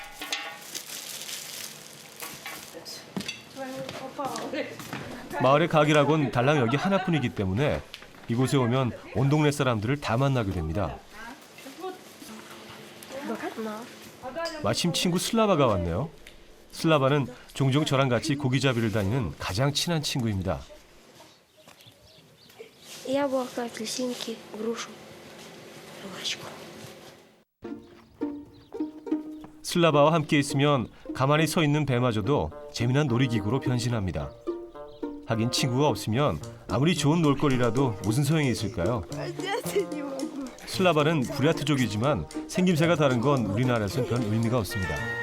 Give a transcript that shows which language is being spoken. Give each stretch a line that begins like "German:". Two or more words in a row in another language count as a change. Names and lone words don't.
Korean: 마을의 가게라곤 달랑 여기 하나뿐이기 때문에 이곳에 오면 온 동네 사람들을 다 만나게 됩니다. 마침 친구 슬라바가 왔네요. 슬라바는 종종 저랑 같이 고기잡이를 다니는 가장 친한 친구입니다.
Russian: Яблоко, апельсинки, грушу, жвачку.
Korean: 슬라바와 함께 있으면 가만히 서 있는 배마저도 재미난 놀이기구로 변신합니다. 하긴 친구가 없으면 아무리 좋은 놀거리라도 무슨 소용이 있을까요? 슬라바는 부랴트족이지만 생김새가 다른 건 우리나라에선 별 의미가 없습니다.